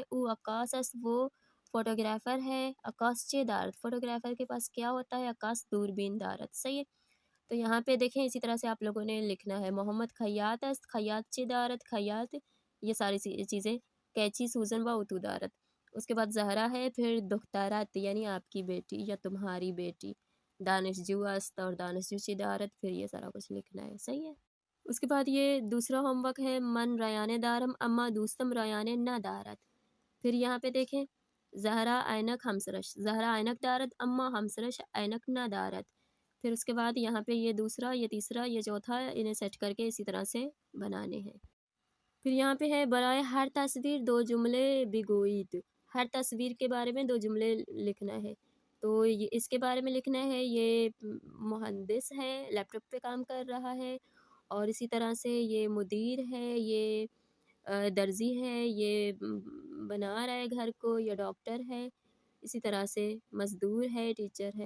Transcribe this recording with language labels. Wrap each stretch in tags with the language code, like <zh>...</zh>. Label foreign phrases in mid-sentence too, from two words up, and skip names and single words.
<fa>او عکاس است،</fa> <ur>وہ فوٹوگرافر ہے۔</ur> <fa>عکاس چے دارد،</fa> <ur>فوٹوگرافر کے پاس کیا ہوتا ہے،</ur> <fa>عکاس دوربین دارد،</fa> <ur>صحیح ہے۔ تو یہاں پہ دیکھیں اسی طرح سے آپ لوگوں نے لکھنا ہے۔</ur> <fa>محمد خیاط است، خیاط چے دارد، خیاط</fa> <ur>یہ ساری چیزیں،</ur> <fa>قینچی سوزن و اتو دارد۔</fa> <ur>اس کے بعد زہرا ہے، پھر دخترات یعنی آپ کی بیٹی یا تمہاری بیٹی۔</ur> <fa>دانشجو است، اور دانشجو چے دارد،</fa> <ur>پھر یہ سارا کچھ لکھنا ہے، صحیح ہے۔ اس کے بعد یہ دوسرا</ur> <en>home work</en> <ur>ہے،</ur> <fa>من رایانه دارم اما دوستم رایانه ندارد۔</fa> <ur>پھر یہاں پہ دیکھیں،</ur> <fa>زہرا عینک ہمسرش، زہرا عینک دارد اما ہمسرش عینک ندارد۔</fa> <ur>پھر اس کے بعد یہاں پہ یہ دوسرا، یہ تیسرا، یہ چوتھا، انہیں سیٹ کر کے اسی طرح سے بنانے ہیں۔ پھر یہاں پہ ہے</ur> <fa>برائے ہر تصویر 2 جملے بگوئید،</fa> <ur>ہر تصویر کے بارے میں 2 جملے لکھنا ہے۔ تو اس کے بارے میں لکھنا ہے، یہ مہندس ہے، لیپ ٹاپ پہ کام کر رہا ہے، اور اسی طرح سے یہ مدیر ہے، یہ درزی ہے، یہ بنا رہا ہے گھر کو، یہ ڈاکٹر ہے، اسی طرح سے مزدور ہے، ٹیچر ہے۔</ur>